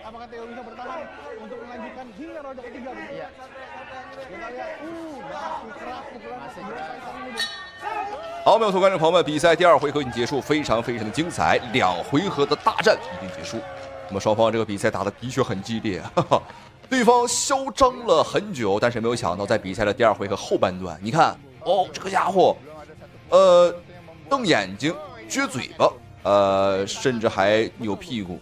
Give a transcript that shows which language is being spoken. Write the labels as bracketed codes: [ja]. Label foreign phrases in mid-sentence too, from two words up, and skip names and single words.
[id] Theo bisa bertahan untuk melanjutkan hingga ronde ketiga. Iya. Kita lihat, masih keras pukulan dua fighter ini, Bung. [zh] 好，没有错，观众朋友们，比赛第2回合已经结束，非常非常的精彩，2回合的大战已经结束。那么双方这个比赛打的的确很激烈，哈哈，对方嚣张了很久，但是没有想到在比赛的第2回合后半段，你看，哦，这个家伙，瞪眼睛、撅嘴巴，甚至还扭屁股。